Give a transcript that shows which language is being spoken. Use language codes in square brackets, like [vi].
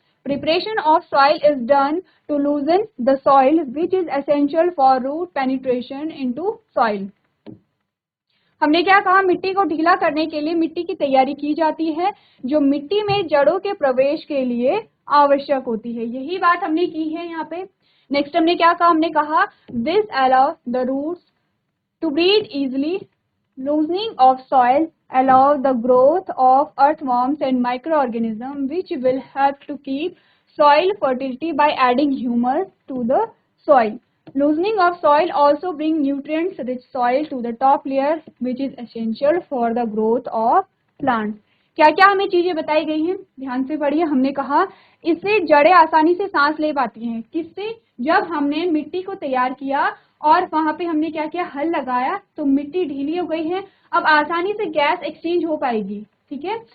[en] Preparation of soil is done to loosen the soil which is essential for root penetration into soil. [hi] हमने क्या कहा, मिट्टी को ढीला करने के लिए मिट्टी की तैयारी की जाती है जो मिट्टी में जड़ों के प्रवेश के लिए आवश्यक होती है। यही बात हमने की है यहाँ पे। [en] next [hi] हमने क्या कहा, हमने कहा [en] This allow the roots to breathe easily, loosening of soil allow the growth of earthworms and microorganisms which will help to keep soil fertility by adding humus to the soil. Loosening of soil also bring nutrients rich soil to the top layer which is essential for the growth of plants. [hi] क्या क्या हमें चीजें बताई गई हैं, ध्यान से पढ़िए। हमने कहा इससे जड़ें आसानी से सांस ले पाती हैं। किससे? जब हमने मिट्टी को तैयार किया और वहां पे हमने क्या किया, हल लगाया, तो मिट्टी ढीली हो गई है, अब आसानी से गैस एक्सचेंज हो पाएगी। ठीक है।